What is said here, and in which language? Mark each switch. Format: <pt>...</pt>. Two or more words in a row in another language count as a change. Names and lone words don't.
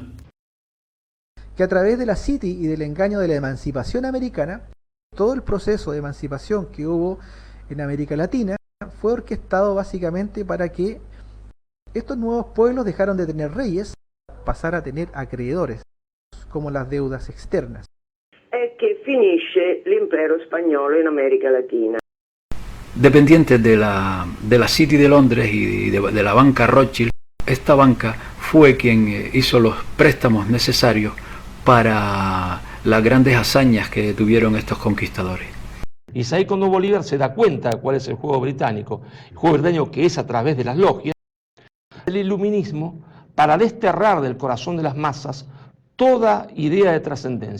<es>Que a través de la City y del engaño de la emancipación americana, todo el proceso de emancipación que hubo en América Latina fue orquestado básicamente para que estos nuevos pueblos dejaron de tener reyes, pasar a tener acreedores, como las deudas externas.</es> <it>È che finisce l'impero spagnolo in America Latina.</it> <es>Dependientes de la City de Londres y de la banca Rothschild, esta banca fue quien hizo los préstamos necesarios para las grandes hazañas que tuvieron estos conquistadores. Y es ahí cuando Bolívar se da cuenta de cuál es el juego británico que es a través de las logias, el iluminismo, para desterrar del corazón de las masas toda idea de trascendencia.</es>